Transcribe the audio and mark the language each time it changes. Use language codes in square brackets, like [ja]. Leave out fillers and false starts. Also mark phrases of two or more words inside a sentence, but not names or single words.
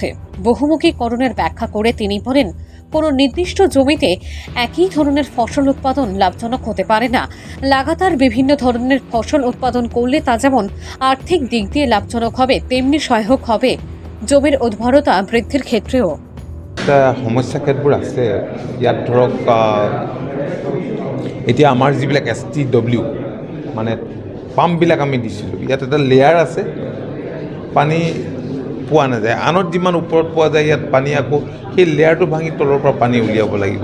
[bn] বহুমুখীকরণের ব্যাখ্যা করে তিনি বলেন, কোনো নির্দিষ্ট জমিতে একই ধরনের ফসল উৎপাদন লাভজনক হতে পারে না। লাগাতার বিভিন্ন ধরনের ফসল উৎপাদন করলে তা যেমন আর্থিক দিক দিয়ে লাভজনক হবে, তেমনি সহায়ক হবে জমির উর্বরতা বৃদ্ধির ক্ষেত্রেও। [as] সমস্যা ক্ষেত্ৰবোৰ আছে ইয়াত ধৰক এতিয়া আমাৰ যিবিলাক STW মানে পাম্পবিলাক আমি দিছিলোঁ, ইয়াত এটা লেয়াৰ আছে, পানী পোৱা নাযায়। আনত যিমান ওপৰত পোৱা যায় ইয়াত পানী আকৌ সেই লেয়াৰটো ভাঙি তলৰ পৰা পানী উলিয়াব লাগিব।